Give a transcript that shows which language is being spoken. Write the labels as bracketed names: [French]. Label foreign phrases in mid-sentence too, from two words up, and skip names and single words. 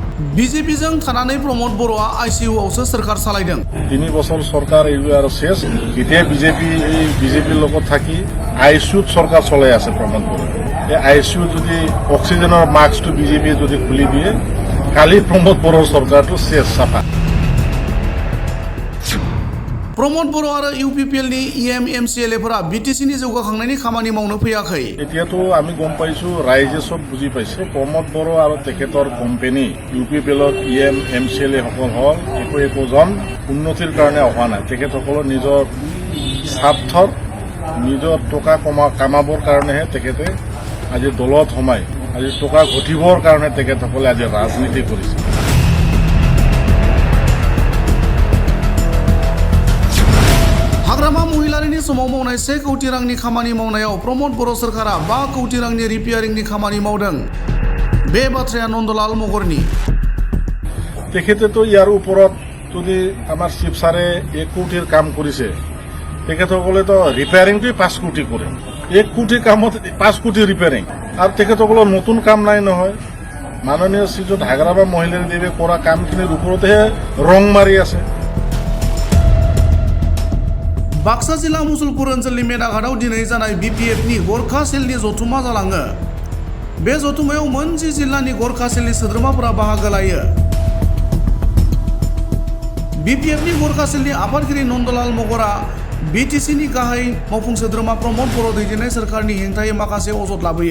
[Bodo] বিজেপিজों थानानै प्रमद बर'आ आइसिइउआवसो सोरखार सालायदों। [Assamese] 3 বছর সরকার এইগুলো আর শেষ এতিয়া বিজেপির লগত থাকি আইসিইউত সরকার চলাই আছে প্রমদ বড়ো। এই আইসিইউ যদি অক্সিজেনের মাস্কটো বিজেপি যদি খুলি দিয়ে কালি প্রমদ বড়োর সরকারটো শেষ সাফা। [Bodo] प्रमद बर' आरो इउपिपिएलनि इएम एमसिएलएफोरा बिटिसिनि जौगाखांनायनि खामानि मावनो फैयाखै। [Assamese] এতিয়াতো আমি গম পাইছো ৰাইজে সব বুজি পাইছে প্ৰমদ বড়ো আৰু তেখেতৰ কোম্পানী ইউপিপিএলৰ ইএম এমচিএলএ সকল হল একোজন উন্নতিৰ কাৰণে অহা নাই। তেখেতসকলৰ নিজৰ স্বাৰ্থৰ নিজৰ টকা কামাবৰ কাৰণেহে তেখেতে আজি দলত সোমাই আজি টকা ঘটিবৰ কাৰণে তেখেতসকলে আজি ৰাজনীতি কৰিছে। [Bodo] हाग्रामा महिलारिनि समाव मावनाय 1 कोटी रांनि खामानि मावनायाव प्रमद बर' सोरखारा 5 कोटी रांनि रिपेयारिंनि खामानि मावदों। बे बाथ्राया नन्दलाल मगरनि। [Assamese] তেখেতেতো ইয়াৰ ওপৰত যদি আমাৰ চিফ ছাৰে 1 কোটিৰ কাম কৰিছে তেখেতসকলেতো ৰিপেয়াৰিংটোই 5 কোটি কৰে। 1 কোটি কামত 5 কোটি ৰিপেয়াৰিং আৰু তেখেতসকলৰ নতুন কাম নাই নহয়। মাননীয় শ্ৰীযুত হাগ্ৰামা মহিলাৰ দেৱে কৰা কামখিনিৰ ওপৰতহে ৰং মাৰি আছে। [Bodo] बाक्सा जिल्ला मुसलपुर ओनसोलनि मेदाघाटआव दिनै जानाय बिपिएफनि गरखा सेलनि जथुमा जालाङो। बे जथुमायाव मोनसे जिल्लानि गरखा सेलनि सोद्रोमाफोरा बाहागो लायो। बिपिएफनि गरखा सेलनि आफादगिरि नन्दलाल मगरा बिटिसिनि गाहाय मावफुं सोद्रोमा प्रमद बर' दैदेननाय सोरखारनि हेंथायै माखासे अजद लाबोयो।